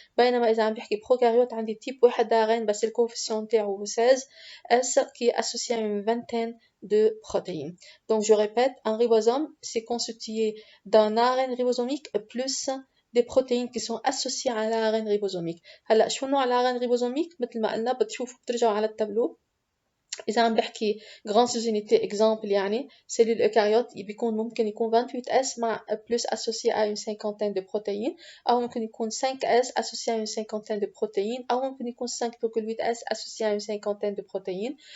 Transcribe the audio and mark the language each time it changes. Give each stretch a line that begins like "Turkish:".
Arabic: بينما إذا عم بحكي
French: prokaryote عندي type واحد d'ARN بس الcoefficient تاعو 16S qui est associé à une vingtaine de protéines. Donc je répète, un ribosome c'est constitué d'un ARN ribosomique plus des protéines qui sont associées à l'ARN ribosomique.
Arabic: هلا شو نوع الARN ribosomique مثل ما قلنا بتشوفوا بترجعوا على التابلو. إذا عم بحكي
French: grand unité exemple يعني cellule eucaryote
Arabic: بيكون ممكن يكون
French: 28S مع plus associé à une cinquantaine de protéines
Arabic: أو ممكن يكون
French: 5S associé à une cinquantaine de protéines أو ممكن يكون 5,8S associé à une cinquantaine de protéines.